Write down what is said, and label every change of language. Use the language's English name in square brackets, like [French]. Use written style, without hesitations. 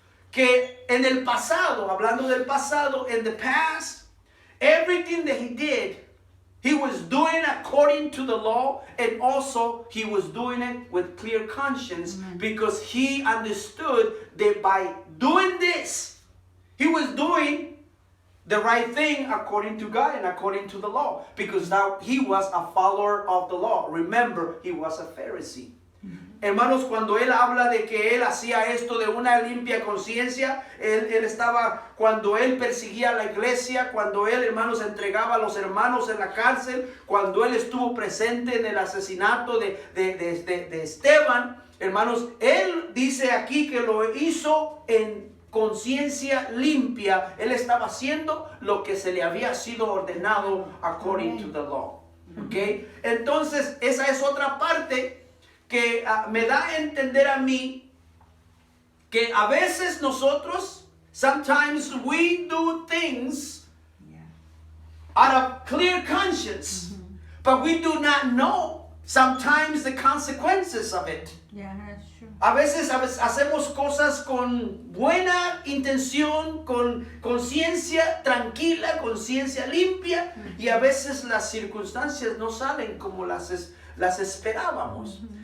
[Spanish] que en el pasado, hablando del pasado, [English] in the past, everything that he did, he was doing according to the law, and also he was doing it with clear conscience, because he understood that by doing this, he was doing the right thing according to God and according to the law, because now he was a follower of the law. Remember, he was a Pharisee. [Spanish] Hermanos, cuando él habla de que él hacía esto de una limpia conciencia, cuando él perseguía a la iglesia, cuando él, hermanos, entregaba a los hermanos en la cárcel, cuando él estuvo presente en el asesinato de Esteban, hermanos, él dice aquí que lo hizo en conciencia limpia. Él estaba haciendo lo que se le había sido ordenado [English] according to the law. [Spanish] ¿Okay? Entonces, esa es otra parte que me da a entender a mí que a veces nosotros, [English] sometimes we do things Yeah. out of clear conscience, but we do not know sometimes the consequences of it. Yeah, that's true. [Spanish] A veces hacemos cosas con buena intención, con conciencia tranquila, conciencia limpia, y a veces las circunstancias no salen como las esperábamos.